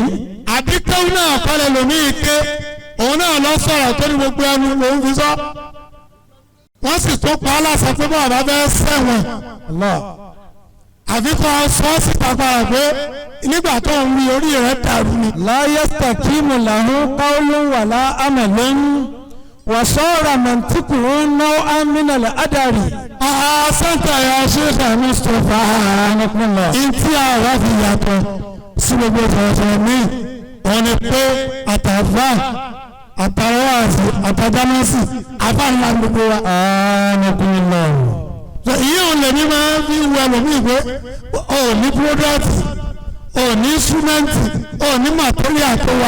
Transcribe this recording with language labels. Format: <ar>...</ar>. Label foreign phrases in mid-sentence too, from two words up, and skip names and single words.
<yo>àbí tẹ́wọ́n náà kọ́ ẹlòmíì ké òun náà lọ sọ̀rọ̀ tó ní gbogbo ẹnu lòún fi sọ. wọ́n sì tó pa á láṣẹ pé bọ́ọ̀ bá fẹ́ sẹ̀wọ̀n. àfi kọ́ sọ síta padà pé nígbà tó ń wí orí rẹ̀ dàrú ni.</yo> <ar>لا يستقيم له قول ولا عمل وصار منطقه نوعا من الهذيان.</ar> <yo>santa ya Sheikh Mustapha ntí àwa fi yàtọ̀ sí gbogbo ìfọ̀sọ̀ mi wọ́n ní pé àtàfà àtàwọ̀sì àtàdámọ́sì àfàlà gbogbo wa. ìyẹn ò lè ní máa fi wọ ẹlòmíì pé ò ní púródọ́tì ò ní súnmẹ́ǹtì ò ní màtíríà tó wa.</yo>